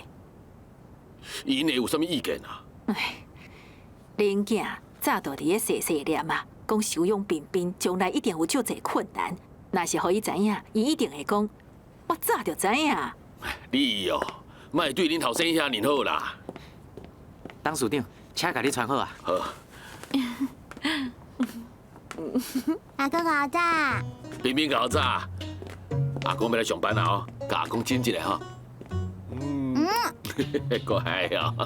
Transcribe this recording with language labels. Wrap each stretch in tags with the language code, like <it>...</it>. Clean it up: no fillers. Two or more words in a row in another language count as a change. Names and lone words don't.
<nan>因会有啥物意见啊？哎，恁囝早就伫咧细细念啊，讲收养彬彬，将来一定有足侪困难。若是互伊知影，伊一定会讲，我早就知影。你哦，莫对恁后生遐尔好啦。董事长，车甲你穿好啊。好。阿公好早。彬彬搞早，阿公要来上班啦哦，甲阿公亲一下哈。乖哦。</nan>